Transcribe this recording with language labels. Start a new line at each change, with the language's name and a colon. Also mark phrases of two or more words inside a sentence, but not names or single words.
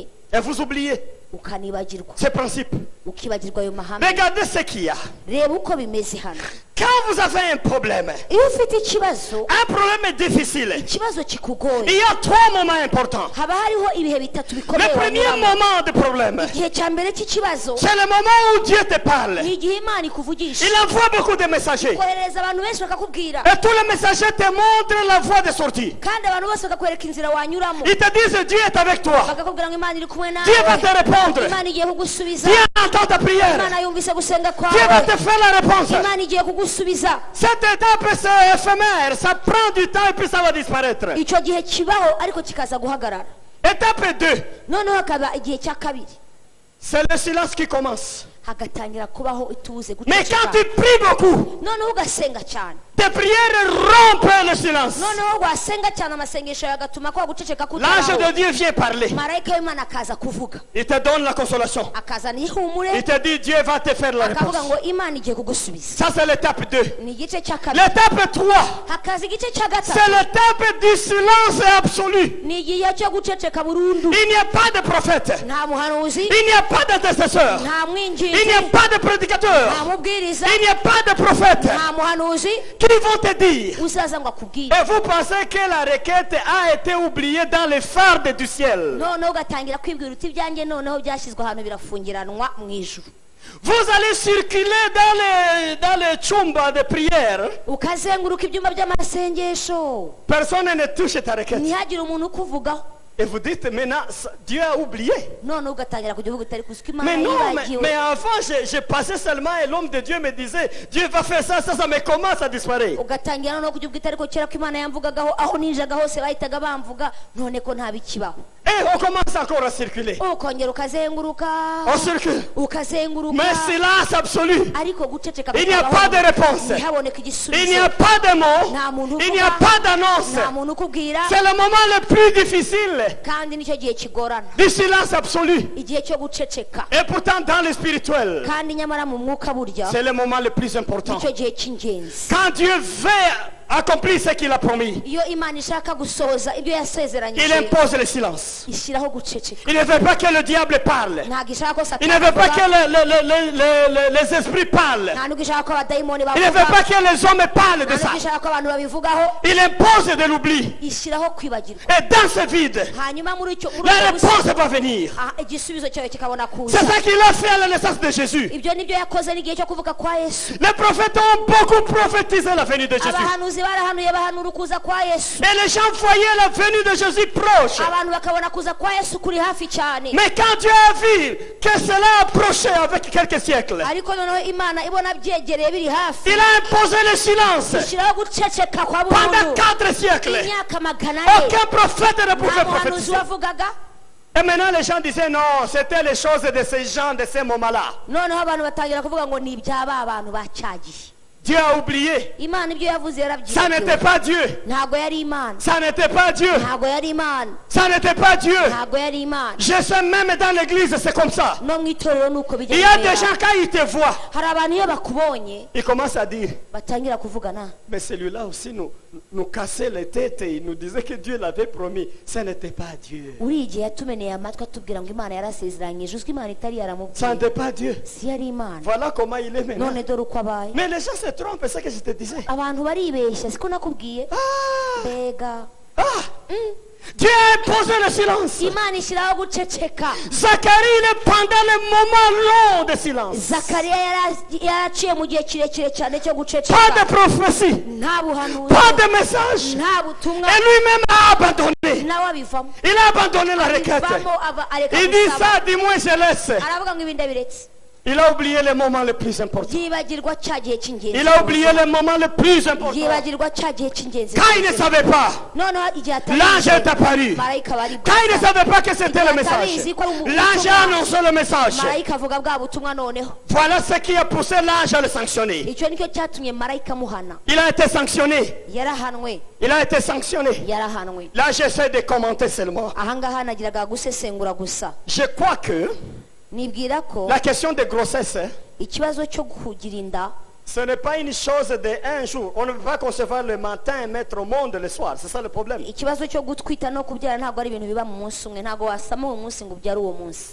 French: Et vous oubliez
Kinyarwanda: ukanibagirwa
French: ces principes.
Kinyarwanda: ukibagirwa ayo mahame.
French: Regardez ce qu'il y a.
Kinyarwanda: Reba uko bimeze hano.
French: Quand vous avez un problème
Kinyarwanda: iyo ufite ikibazo
French: difficile,
Kinyarwanda: ikibazo
French: il
Kinyarwanda: kikugoye
French: y a 3 moments importants.
Kinyarwanda: haba hariho ibihe bitatu
French: Le
Kinyarwanda: bikomeye
French: premier
Kinyarwanda: wanyuramo.
French: moment de problème,
Kinyarwanda: igihe cya mbere cy'ikibazo
French: c'est le moment où Dieu te parle.
Kinyarwanda: ni igihe Imana ikuvugisha
French: Il envoie beaucoup de messagers.
Kinyarwanda: koherereza abantu benshi bakakubwira
French: Et tous les messagers te montrent la voie de sortie.
Kinyarwanda: kandi abantu bose bakakwereka inzira wanyuramo
French: Ils te disent Dieu est avec toi.
Kinyarwanda: bakakubwira ngo Imana iri kumwe nawe
French: Dieu va te répondre.
Kinyarwanda: Imana igiye kugusubiza
French: Dieu entend ta prière.
Kinyarwanda: Imana yumvise gusenga
French: Dieu va
Kinyarwanda: kwawe
French: te faire la réponse.
Kinyarwanda: Imana igiye kugusubiza.
French: Cette étape c'est éphémère. Ça prend du temps et puis ça va disparaître.
Kinyarwanda: icyo gihe kibaho ariko kikaza guhagarara.
French: Étape 2.
Kinyarwanda: noneho hakaba igihe cya kabiri
French: C'est le silence qui commence.
Kinyarwanda: hagatangira kubaho ituze
French: Mais quand
Kinyarwanda: guceceka.
French: tu pries beaucoup,
Kinyarwanda: noneho ugasenga cyane
French: tes prières rompent le silence.
Kinyarwanda: noneho wasenga cyane amasengesho yagatuma kwa guceceka
French: L'ange de
Kinyarwanda: kutabaho.
French: Dieu vient parler.
Kinyarwanda: marayika w'Imana akaza kuvuga
French: Il te donne la consolation.
Kinyarwanda: akazana ihumure
French: Il te dit Dieu va te faire la
Kinyarwanda: akavuga
French: réponse.
Kinyarwanda: ngo Imana igiye kugusubiza.
French: Ça c'est l'étape 2.
Kinyarwanda: ni igice cya kabiri.
French: L'étape 3,
Kinyarwanda: hakaza igice cya
French: c'est
Kinyarwanda: gatatu
French: l'étape du silence absolu.
Kinyarwanda: ni igihe cyo guceceka burundu.
French: Il n'y a pas de prophète.
Kinyarwanda: nta muhanuzi
French: Il n'y a pas d'intercesseur.
Kinyarwanda: nta
French: Il
Kinyarwanda: mwinjizi
French: n'y a pas de prédicateur.
Kinyarwanda: nta mubwiriza
French: Il n'y a pas de prophète
Kinyarwanda: nta muhanuzi
French: qui vont te dire.
Kinyarwanda: uzaza ngo akubwire.
French: Et vous pensez que la requête a été oubliée dans les fardes du ciel.
Kinyarwanda: noneho ugatangira kwibwira uti ibyanjye noneho byashyizwe ahantu birafungiranwa mu ijuru.
French: Vous allez circuler dans les chumbas de prière.
Kinyarwanda: ukazenguruka ibyumba by'amasengesho
French: Personne ne touche ta requête.
Kinyarwanda: ntihagire umuntu ukuvugaho.
French: Et vous dites maintenant, Dieu a oublié.
Kinyarwanda: noneho ugatangira kujya uvuga utari kuzi ko Imana
French: Mais non,
Kinyarwanda: yibagiwe.
French: mais avant, je passais seulement et l'homme de Dieu me disait, Dieu va faire ça, mais comment ça disparaît?
Kinyarwanda: ugatangira noneho kujya ubwita ariko kera ko Imana yamvugagaho aho ninjaga hose bahitaga bamvuga none ko nta bikibaho.
French: Et on commence encore à circuler.
Kinyarwanda: ukongera ukazenguruka
French: On circule.
Kinyarwanda: ukazenguruka
French: Mais silence absolu.
Kinyarwanda: ariko guceceka
French: Il n'y a
Kinyarwanda: kukabaho.
French: pas de réponse.
Kinyarwanda: ntihaboneke
French: Il n'y
Kinyarwanda: igisubizo.
French: a pas de mot.
Kinyarwanda: nta muntu
French: Il n'y a
Kinyarwanda: uvuga
French: pas d'annonce.
Kinyarwanda: nta muntu ukubwira
French: C'est le moment le plus difficile
Kinyarwanda: kandi nicyo gihe kigorana
French: du silence absolu.
Kinyarwanda: igihe cyo guceceka.
French: Et pourtant, dans le spirituel,
Kinyarwanda: kandi nyamara mu mwuka burya
French: c'est le moment le plus important.
Kinyarwanda: nicyo gihe cy'ingenzi.
French: Quand Dieu veut accomplir ce qu'il a promis,
Kinyarwanda: iyo Imana ishaka gusohoza ibyo
French: il
Kinyarwanda: yasezeranyije
French: impose le silence.
Kinyarwanda: ishyiraho guceceka.
French: Il ne veut pas que le diable parle.
Kinyarwanda: ntabwo ishaka ko
French: Il ne
Kinyarwanda: Satani
French: veut pas
Kinyarwanda: avuga,
French: que les esprits parlent.
Kinyarwanda: nta nubwo ishaka ko abadayimoni
French: Il ne veut pas
Kinyarwanda: bavuga,
French: que les hommes parlent de
Kinyarwanda: nta
French: ça.
Kinyarwanda: nubwo ishaka ko abantu babivugaho.
French: Il impose de l'oubli.
Kinyarwanda: ishyiraho kwibagirwa.
French: Et dans ce vide,
Kinyarwanda: hanyuma muri icyo muri
French: la
Kinyarwanda: ubwo busa-
French: réponse va venir.
Kinyarwanda: igisubizo cyawe kikabona kuza.
French: C'est ça qu'il a fait à la naissance de Jésus.
Kinyarwanda: ibyo nibyo yakoze n'igihe cyo kuvuka kwa Yesu.
French: Les prophètes ont beaucoup prophétisé la venue de Jésus.
Kinyarwanda: abahanuzi barahanuye bahanura ukuza kwa Yesu.
French: Et les gens voyaient la venue de Jésus proche.
Kinyarwanda: abantu bakabona kuza kwa Yesu kuri hafi cyane.
French: Mais quand Dieu a vu que cela approchait avec quelques siècles,
Kinyarwanda: ariko noneho Imana ibona byegereye biri hafi
French: il a imposé le silence
Kinyarwanda: ishyiraho guceceka kwa
French: pendant
Kinyarwanda: burundu
French: 4 siècles.
Kinyarwanda: imyaka magana ane.
French: Aucun prophète ne pouvait
Kinyarwanda: nta muhanuzi
French: prophétiser.
Kinyarwanda: wavugaga.
French: Et maintenant les gens disaient non, c'était les choses de ces gens de ces moments-là.
Kinyarwanda: noneho abantu batangira kuvuga ngo ni ibyaba abantu bacyagiye.
French: Dieu a oublié.
Kinyarwanda: Imana ibyo yavuze
French: Ça n'était
Kinyarwanda: yarabyibagiwe.
French: pas Dieu.
Kinyarwanda: ntabwo yari Imana.
French: Ça n'était pas Dieu.
Kinyarwanda: ntabwo yari Imana.
French: Ça n'était pas Dieu.
Kinyarwanda: ntabwo yari Imana.
French: Je sais même dans l'église, c'est comme ça.
Kinyarwanda: no mu itorero nuko bijya
French: Il y a
Kinyarwanda: bibera.
French: des gens quand ils te voient,
Kinyarwanda: hari abantu iyo bakubonye
French: ils commencent à dire,
Kinyarwanda: batangira kuvugana.
French: mais celui-là aussi nous cassait les têtes et il nous disait que Dieu l'avait promis. Ce n'était pas Dieu.
Kinyarwanda: uri igihe yatumeneye amatwi atubwira ngo Imana yarasezeranyije uzwi Imana itari
French: Ça
Kinyarwanda: yaramubwiye.
French: n'était pas Dieu.
Kinyarwanda: si yari Imana.
French: Voilà comment il est maintenant.
Kinyarwanda: none dore uko abaye.
French: Mais les gens se trompent, c'est ce que je te disais.
Kinyarwanda: abantu baribeshya siko nakubwiye. Ah, mbega ah.
French: Dieu a imposé le silence.
Kinyarwanda: Imana ishyiraho guceceka.
French: Zacharie, pendant le moment long de silence,
Kinyarwanda: Zakariya yaraciye mu gihe kirekire cyane cyo
French: pas
Kinyarwanda: guceceka.
French: de prophétie,
Kinyarwanda: nta buhanuzi
French: pas de message.
Kinyarwanda: nta butumwa.
French: Et lui-même a abandonné.
Kinyarwanda: nawe abivamo.
French: Il a abandonné la requête.
Kinyarwanda: abivamo areka
French: Il dit
Kinyarwanda: gusaba.
French: ça, dis-moi, je laisse.
Kinyarwanda: aravuga ngo ibi ndabiretse.
French: Il a oublié les moments les plus importants.
Kinyarwanda: yibagirwa cya gihe cy'ingenzi
French: Il a oublié les moments les plus importants.
Kinyarwanda: yibagirwa cya gihe cy'ingenzi
French: Quand il ne savait pas,
Kinyarwanda: noneho igihe
French: l'ange est apparu.
Kinyarwanda: marayika bari
French: Quand il ne savait pas que c'était le message, l'ange a annoncé le message.
Kinyarwanda: marayika avuga bwa butumwa noneho
French: Voilà ce qui a poussé l'ange à le sanctionner.
Kinyarwanda: icyo nicyo cyatumye marayika amuhana
French: Il a été sanctionné.
Kinyarwanda: yarahanwe
French: Il a été sanctionné.
Kinyarwanda: yarahanwe
French: Là, j'essaie de commenter seulement.
Kinyarwanda: ahangaha nagiraga gusesengura gusa
French: Je crois que
Kinyarwanda: nibwira ko
French: la question de grossesse,
Kinyarwanda: ikibazo cyo kugira inda
French: ce n'est pas une chose de un jour. On ne peut pas concevoir le matin et mettre au monde le soir. C'est ça le problème.
Kinyarwanda: ikibazo cyo gutwita no kubyara ntabwo ari ibintu biba mu munsi umwe ntabwo wasama uwo munsi ngo ubyare uwo munsi